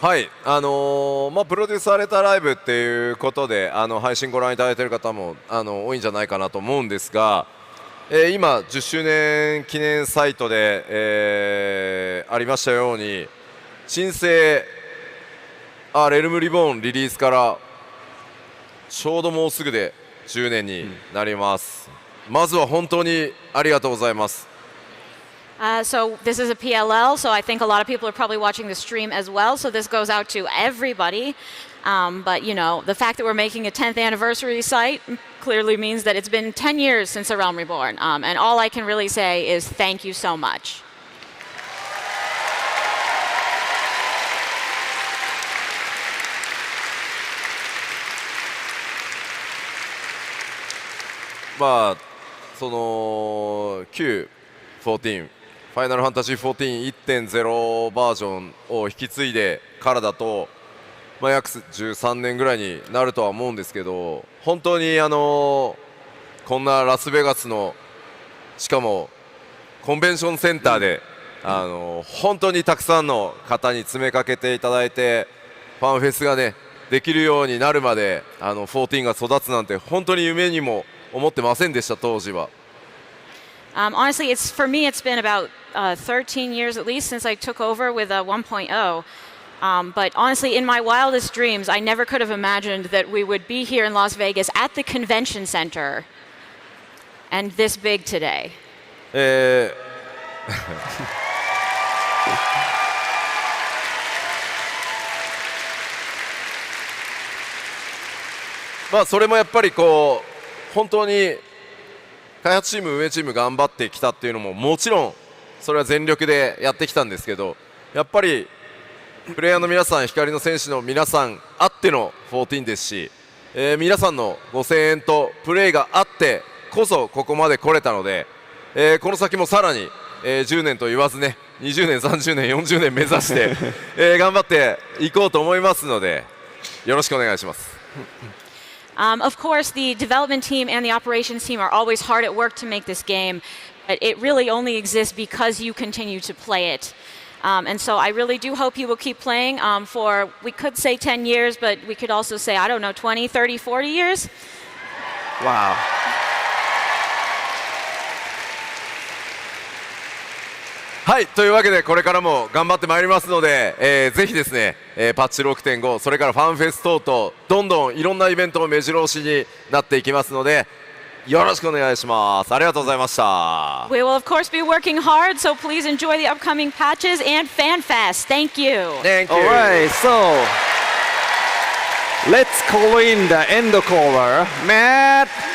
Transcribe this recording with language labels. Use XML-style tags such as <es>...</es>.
<ja>はい、プロデューサーレターライブっていうことで配信ご覧いただいている方も多いんじゃないかなと思うんですが、今10周年記念サイトで、ありましたように新生レルムリボーンリリースからちょうどもうすぐで10年になります。まずは本当にありがとうございます。</ja> <en>So this is a PLL, so I think a lot of people are probably watching the stream as well, so this goes out to everybody. But the fact that we're making a 10th anniversary site clearly means that it's been 10 years since A Realm Reborn, and all I can really say is thank you so much.</en> <ja>その旧14ファイナルファンタジー 14.1.0 バージョンを引き継いでからだと、約13年ぐらいになるとは思うんですけど、本当にこんなラスベガスのしかもコンベンションセンターで、本当にたくさんの方に詰めかけていただいて、ファンフェスがねできるようになるまで14が育つなんて本当に夢にも思ってませんでした、当時は。</ja> <en>Honestly, for me, it's been about 13 years at least since I took over with 1.0. But honestly, in my wildest dreams, I never could have imagined that we would be here in Las Vegas at the convention center and this big today.</en> <ja>それもやっぱり本当に開発チーム、運営チーム頑張ってきたっていうのももちろんそれは全力でやってきたんですけど、やっぱりプレイヤーの皆さん、光の戦士の皆さんあっての14ですし、皆さんのご声援とプレイがあってこそここまで来れたので、この先もさらに、10年と言わずね、20年、30年、40年目指して、頑張っていこうと思いますので、よろしくお願いします。</ja> <en>Of course, the development team and the operations team are always hard at work to make this game, but it really only exists because you continue to play it. And so I really do hope you will keep playing for, we could say 10 years, but we could also say, I don't know, 20, 30, 40 years? Wow.</en> <ja>はい、というわけでこれからも頑張ってまいりますので、ぜひですね、パッチ 6.5 それからファンフェス等々どんどんいろんなイベントも目白押しになっていきますので、よろしくお願いします。ありがとうございました。</ja> <en>We will of course be working hard, so please enjoy the upcoming patches and FanFest. Thank you. Thank you. Alright, so let's call in the end caller, Matt.</en>